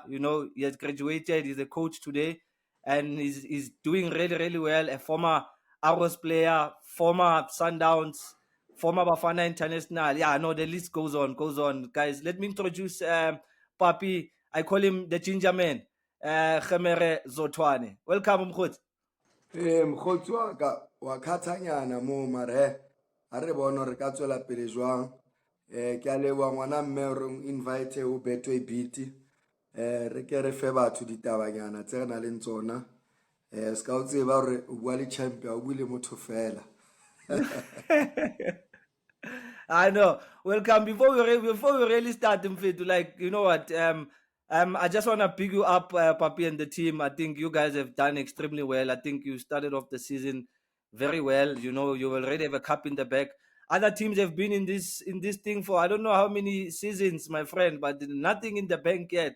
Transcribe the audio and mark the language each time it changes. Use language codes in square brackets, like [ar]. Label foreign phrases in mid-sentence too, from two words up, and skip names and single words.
[en] He has graduated, he's a coach today, and he's doing really, really well. A former Arrows player, former Sundowns, former Bafana International. Yeah, no, the list goes on. Guys, let me introduce Papi. I call him the Ginger Man. Papi Zothwane. Welcome, Mkhut. [st] Mokgotsi wa ka wa khathanyana mo mare ha re bona re ka tswela pele jwang. Ke a leboha ngwana mme o re invite o Betway Beat. Re ke re fe batho ditabanyana tse re na le tsona. Ska o tseba hore o bua le champion o buile motho fela. [en] I know. Welcome. Before we really start, Mfetu, like, you know what? I just want to pick you up, Papi and the team. I think you guys have done extremely well. I think you started off the season very well. You already have a cup in the back. Other teams have been in this thing for I don't know how many seasons, my friend, but nothing in the bank yet.